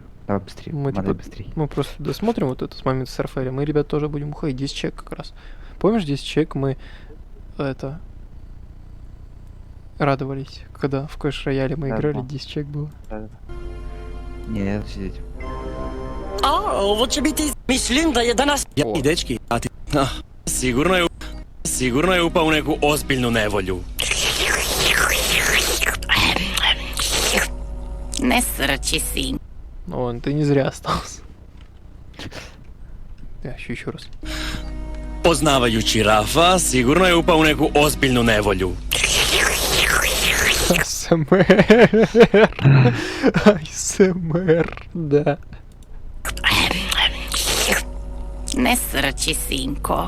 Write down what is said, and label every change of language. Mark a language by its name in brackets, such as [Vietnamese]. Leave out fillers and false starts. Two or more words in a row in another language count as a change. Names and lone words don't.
[Russian] Давай быстрее, Мы, надо типа, быстрее. мы просто досмотрим вот этот момент с Рафаэлем, мы, ребят, тоже будем уходить. 10 человек как раз. Помнишь, 10 человек мы радовались, когда в Clash Royale мы играли, 10 человек было. Не, я буду сидеть. [Croatian] Ovo će biti... Mislim da je danas... Ja i dečki, a ti... Sigurno je upao u neku ozbiljnu nevolju. Ne srči, sin. [Russian] О, ты не зря остался. [Croatian] Ja ću [Russian] еще раз. [Croatian] Poznavajući Rafa, sigurno je upao u neku ozbiljnu nevolju. [Russian] ASMR, da. [Croatian] Ne srči, sinko.